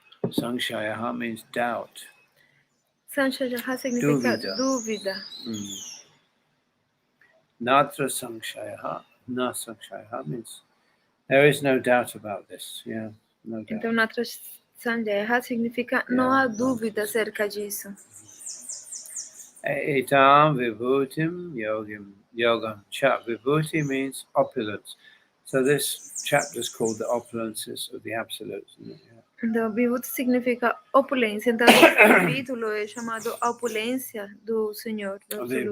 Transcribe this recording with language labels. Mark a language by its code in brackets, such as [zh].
[en] Samkshayaha means doubt. [pt] Samkshayaha significa dúvida. [sa] Natra samkshayaha. Na samkshayaha [en] means there is no doubt about this. Yeah, no doubt. [pt] Então, [sa] natra samkshayaha [pt] significa não há dúvida acerca disso. [sa] Etam vibhutim yogam cha. [en] Vibhuti means opulence. So this chapter is called the opulences of the absolute. [pt] Então, vibhuti significa opulência. Então, esse capítulo é chamado opulência do Senhor, do absoluto.